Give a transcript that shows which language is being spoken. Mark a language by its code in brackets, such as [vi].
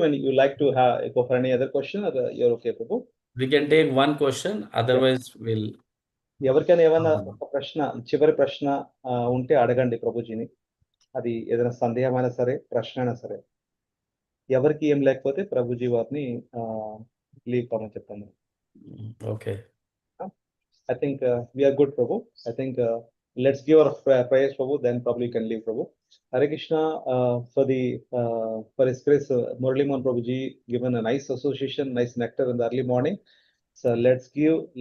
[en] When you like to go for any other question, or you're okay, Prabhu? We can take one question. Yeah. Otherwise, we'll. [te] ఎవరికైనా ఏమైనా ఒక ప్రశ్న, చివరి ప్రశ్న ఉంటే అడగండి ప్రభుజీని. అది ఏదైనా సందేహమైనా సరే, ప్రశ్న అయినా సరే. ఎవరికి ఏం లేకపోతే ప్రభుజీ వారిని లీవ్ కామని చెప్పండి. [en] Okay. I think we are good, Prabhu. I think let's give our prayers, Prabhu. Then probably you can leave, Prabhu. Hare Krishna. For his grace, Murali Mohan Prabhuji given a nice association, nice nectar in the early morning. So let's give.